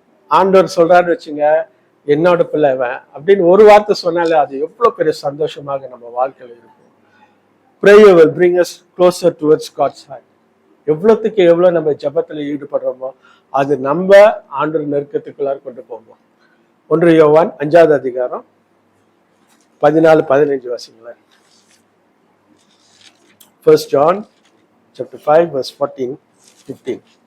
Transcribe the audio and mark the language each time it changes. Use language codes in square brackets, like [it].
[ta] ஆண்டவர் சொல்றாரு வச்சுங்க, என்னோட பிள்ளைவன் அப்படின்னு ஒரு வார்த்தை சொன்னாலே அது எவ்வளவு பெரிய சந்தோஷமாக நம்ம வாழ்க்கையில இருக்கும். [en] Prayer will bring us closer towards God's heart. [ta] எவ்வளவுக்கு எவ்வளவு நம்ம ஜபத்துல ஈடுபடுறோமோ அது நம்ம ஆண்டவர் நெருக்கத்துக்குள்ளார கொண்டு போவோம். 1 யோவான் 5வது அதிகாரம் 14-15 வாசிங்களேன். [en] 1 John chapter 5 verse 14-15.